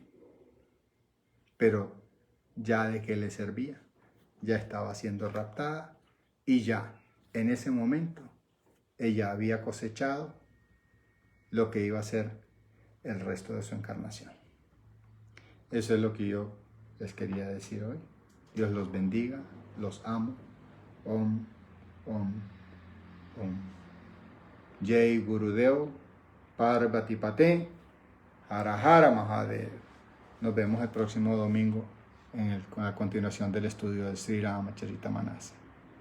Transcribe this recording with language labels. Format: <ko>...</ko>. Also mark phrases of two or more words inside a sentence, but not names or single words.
<es>Pero ya de que le servía, ya estaba siendo raptada, y ya en ese momento ella había cosechado lo que iba a ser el resto de su encarnación. Eso es lo que yo les quería decir hoy. Dios los bendiga, los amo.</es> <sa>Om, om, om. Jai Gurudev, Parvati Pate, Hara Hara Mahadev.</sa> <es>Nos vemos el próximo domingo con la continuación del estudio de Sri Ramacharita Manasa.</es>